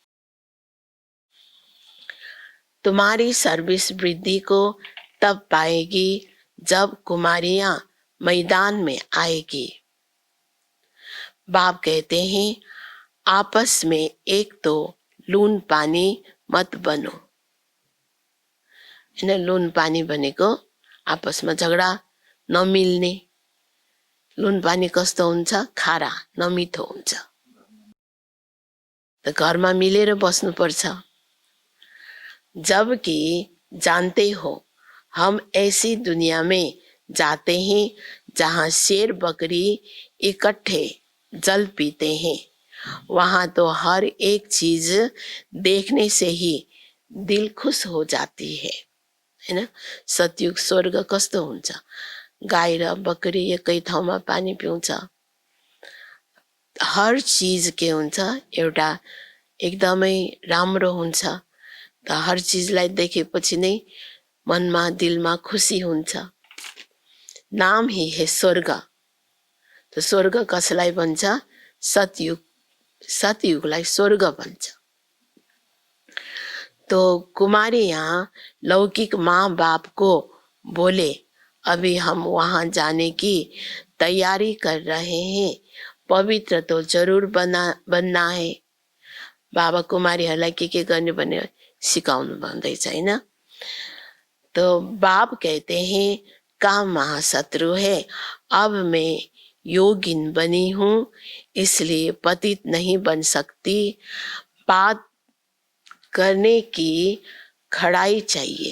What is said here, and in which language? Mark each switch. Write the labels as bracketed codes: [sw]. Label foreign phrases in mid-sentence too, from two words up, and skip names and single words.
[hi] तुम्हारी सर्विस वृद्धि को तब पाएगी जब कुमारियां मैदान में आएगी। बाप कहते हैं आपस में एक तो लून पानी मत बनो। [ne] लून पानी भनेको आपसमा झगडा नमिल्ने। लून पानी कस्तो हुन्छ? खारा, नमिठो हुन्छ। त घरमा मिलेर बस्नुपर्छ। [hi] जबकि जानते हो, हम ऐसी दुनिया में जाते हैं जहाँ शेर बकरी इकट्ठे जल पीते हैं। वहाँ तो हर एक चीज देखने से ही दिल खुश हो जाती है ना। [ne] सतयुग स्वर्ग कस्तो हुन्छ, गाई र बकरी एकै ठाउँमा पानी पिउँछ। [hi] हर चीज [ne] के हुन्छ एउटा एकदमै राम्रो हुन्छ। त हर चीजलाई देखेपछि नै मनमा दिलमा खुसी हुन्छ। [hi] नाम ही है स्वर्ग। [ne] त स्वर्ग कसलाई भन्छ? सतयुग, सतयुगलाई स्वर्ग भन्छ। [hi] तो कुमारी यहाँ लौकिक माँ बाप को बोले, अभी हम वहां जाने की तैयारी कर रहे हैं, पवित्र तो जरूर बनना है। [ne] बाबा कुमारीहरूलाई के गर्ने भने सिकाउनु भन्दैछ हैन। [hi] तो बाप कहते हैं काम महाशत्रु है, अब मैं योगिन बनी हूँ इसलिए पतित नहीं बन सकती। बात करने की खड़ाई चाहिए।